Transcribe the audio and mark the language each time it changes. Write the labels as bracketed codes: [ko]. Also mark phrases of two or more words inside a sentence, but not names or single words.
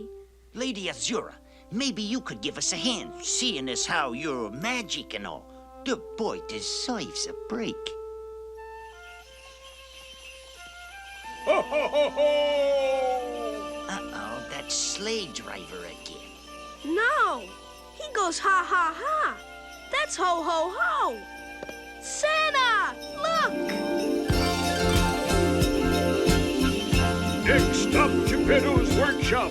[en] Lady Azura, maybe you could give us a hand, seeing as how you're magic and all. The boy deserves a break. Ho, ho, ho, ho! Uh-oh, that sleigh driver again. No, he goes ha ha ha. That's ho ho ho. Santa, look! Next stop, Geppetto's workshop.